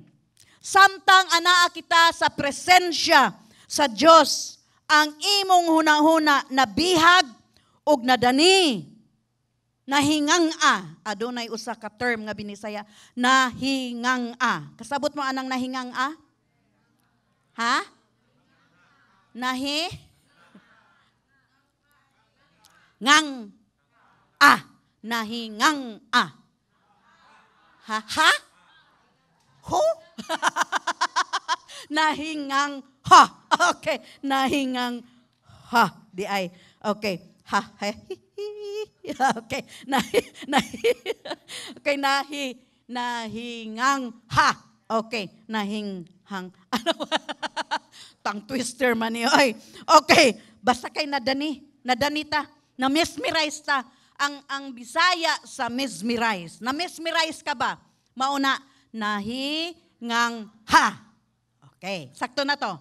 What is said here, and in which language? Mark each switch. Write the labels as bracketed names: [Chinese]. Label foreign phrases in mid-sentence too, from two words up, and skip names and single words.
[Cebuano] Samtang anaa kita sa presensya sa Dios, ang imong hunahuna nabihag og nadani, nahingang-a. Adunay usa ka term nga Binisaya, nahingang-a. Kasabot mo anang nahingang-a? Ha? Ngang-a. Nahingang-a. Ha? Ho? Nahingang-ha. Okay. Nahingang-ha. Di ay. Okay. Ha. Okay. Okay. Nahingang-ha. Okay. Nahinghang. Ano? Tang twister man niyo. Okay. Basta kay nadanita. Na-mesmerize ta. Ang Bisaya sa mesmerize. Na-mesmerize ka ba? Mauna, nahingang-ha. Okay, sakto na to.